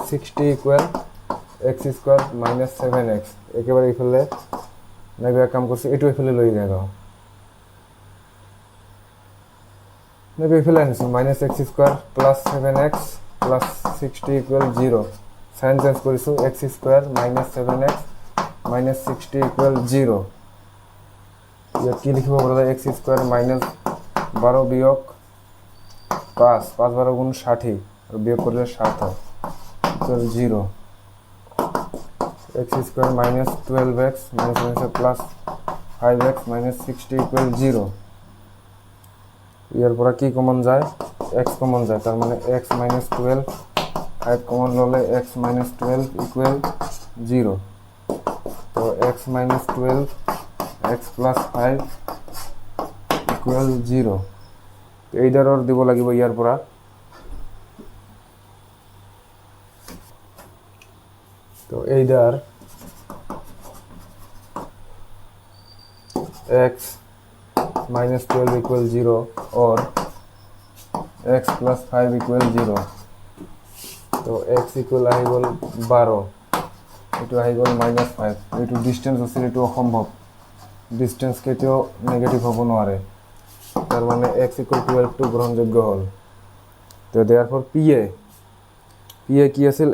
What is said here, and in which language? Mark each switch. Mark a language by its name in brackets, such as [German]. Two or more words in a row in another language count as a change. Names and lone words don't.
[English] 60 equal x square minus 7x, [Assamese] একেবাৰে এইফালে নাইবা কাম কৰিছোঁ, এইটো এইফালে লৈ যাওঁ, নাইবা এইফালে আনিছোঁ [English] minus x square plus 7x plus 60 equal 0, sign change [Assamese] কৰিছোঁ, [English] x square minus 7x minus 60 equal 0. [Assamese] ইয়াত কি লিখিব পৰা যায়? [English] x square minus 12 [Assamese] বিয়োগ 5, 5 12 গুণ 60, আৰু বিয়োগ কৰিলে 7 হয় ইকুৱেল 0। [English] x square minus 12x minus plus 5x minus 60 equal 0. [Assamese] ইয়াৰ পৰা কি কমন যায়? x কমন যায়, তাৰ মানে [English] x minus 12, [Assamese] 5 কমন ল'লে [English] x minus 12 equal 0. তো x minus 12 x plus 5 equal 0. [Assamese] এইডাৰৰ দিব লাগিব ইয়াৰ পৰা। তো এইডাৰ [English] x minus 12 equal 0 or x plus 5 equal 0. [Assamese] তো x equal আহি গ'ল 12, এইটো আহি গ'ল minus 5, এইটো ডিষ্টেঞ্চ আছিল, এইটো অসম্ভৱ, ডিষ্টেঞ্চ কেতিয়াও নেগেটিভ হ'ব নোৱাৰে, তাৰ মানে x equal 12 টো গ্ৰহণযোগ্য হ'ল। তো therefore PA কি আছিল?